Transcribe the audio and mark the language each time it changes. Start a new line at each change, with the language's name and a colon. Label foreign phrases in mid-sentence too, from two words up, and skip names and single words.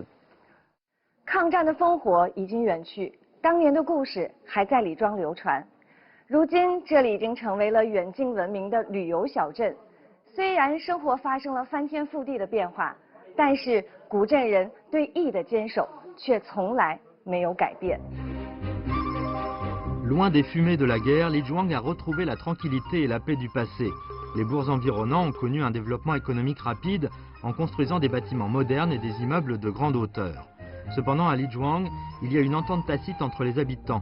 Chinese: 抗战的烽火已经远去，当年的故事还在李庄流传。如今，这里已经成为了远近闻名的旅游小镇。虽然生活发生了翻天覆地的变化，但是古镇人对义的坚守却从来没有改变。
French: Loin des fumées de la guerre, Lijiang a retrouvé la tranquillité et la paix du passé. Les bourgs environnants ont connu un développement économique rapide en construisant des bâtiments modernes et des immeubles de grande hauteur. Cependant, à Lijiang, il y a une entente tacite entre les habitants.